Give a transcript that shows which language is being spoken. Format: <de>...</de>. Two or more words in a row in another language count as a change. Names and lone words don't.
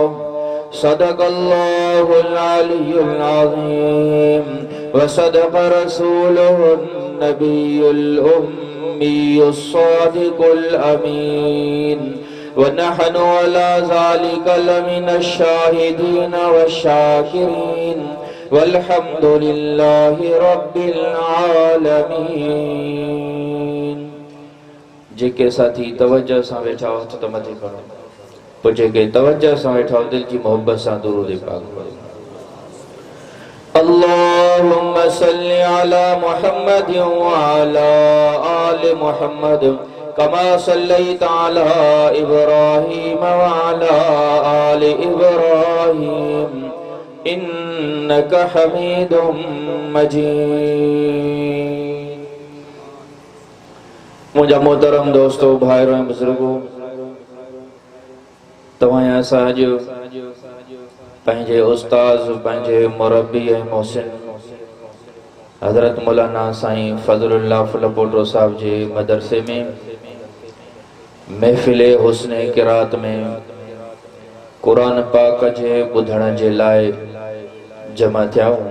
<ar>صدق الله العلي العظيم وصدق رسوله النبي الأمي الصادق الأمين. ونحن على ذلك لمن الشاهدين والشاكرين والحمد لله رب العالمين.</ar> <sd>जेके साथी तवज्जो सां वेठा हो तो मथे करो, पोइ जेके तवज्जो सां वेठा हो दिल जी मोहब्बत सां दुरूद पाक पढ़ो।</sd> <ar>اللهم صل على محمد وعلى آل محمد كما صليت على إبراهيم وعلى آل إبراهيم إنك حميد مجيد.</ar> <sd>मुझा</sd> <ur>मोहतरम दोस्तों, भाइयों</ur> <sd>ऐं बुजुर्गों, तव्हां असांजो पंहिंजे उस्ताद, पंहिंजे मुरब्बी ऐं मोहसिन हज़रत मौलाना साईं फज़लुल्लाह फुलपोटो साहब जे मदरसे में महफ़िल हुस्न क़िरात में कुरान पाक जे ॿुधण जे लाइ जमा थिया हूं।</sd>